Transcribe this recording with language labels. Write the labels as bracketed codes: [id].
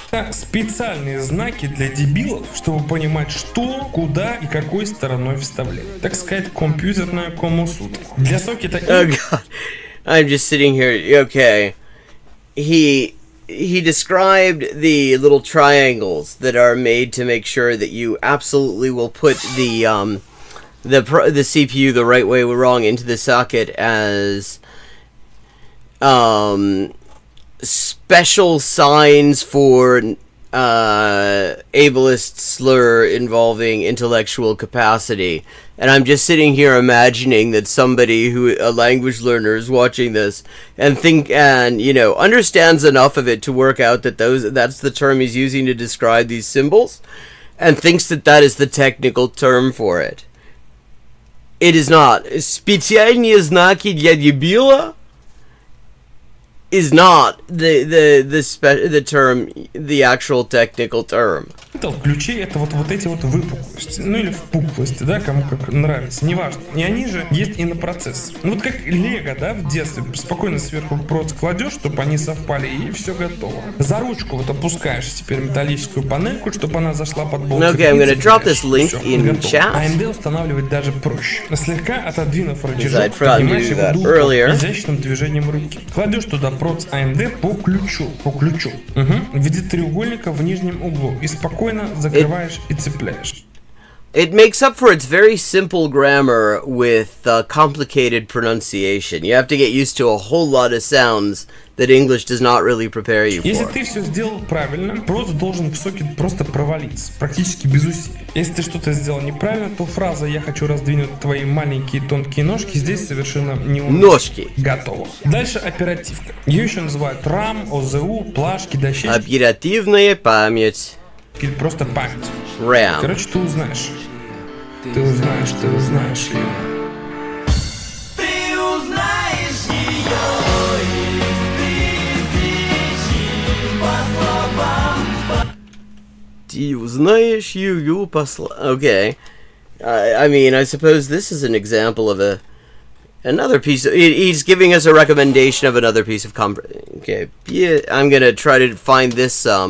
[ru] Специальные знаки для дебилов, чтобы понимать, что, куда и какой стороной вставлять. Так сказать, компьютерная комусутка. Для сокета... [en] Oh, God. I'm just sitting here. Okay. He described the little triangles that are made to make sure that you absolutely will put the CPU the right way or wrong into the socket as special signs for ableist slur involving intellectual capacity. And I'm just sitting here imagining that somebody a language learner is watching this and you know, understands enough of it to work out that that's the term he's using to describe these symbols, and thinks that is the technical term for it. It is not. [ru] Специальные знаки для дебила [en] is not the term, the actual technical term. [ru] Ключи это вот эти вот выпуклости, ну или впуклости, да, кому как нравится, неважно. И они же есть и на процессоре. Ну вот как лего, да, в детстве, спокойно сверху проц кладешь, чтобы они совпали, и все готово. За ручку вот опускаешь теперь металлическую панельку, чтобы она зашла под болт. [en] Okay, I'm gonna drop this link in chat. [ru] AMD устанавливать даже проще. Слегка отодвинув рычажок, поднимаешь его до упора изящным движением руки. Кладешь туда проц AMD по ключу. В виде треугольника в нижнем углу. И спокойно закрываешь и цепляешь. [en] It makes up for its very simple grammar with complicated pronunciation. You have to get used to a whole lot of sounds that English does not really prepare you for. [ru] Если ты все сделал правильно, проц должен в сокет просто провалиться, практически без усилий. Если ты что-то сделал неправильно, то фраза «я хочу раздвинуть твои маленькие тонкие ножки» здесь совершенно не уместна. Ножки. Готово. Дальше оперативка. Ее еще называют RAM, ОЗУ, плашки, дощечки. Оперативная память. Или просто память. RAM. Короче, ты узнаешь. Ты узнаешь ее. Ты узнаешь ее по словам. Okay. [en] I mean, I suppose this is an example of another piece. He's giving us a recommendation of another piece of Okay, yeah, I'm gonna try to find this.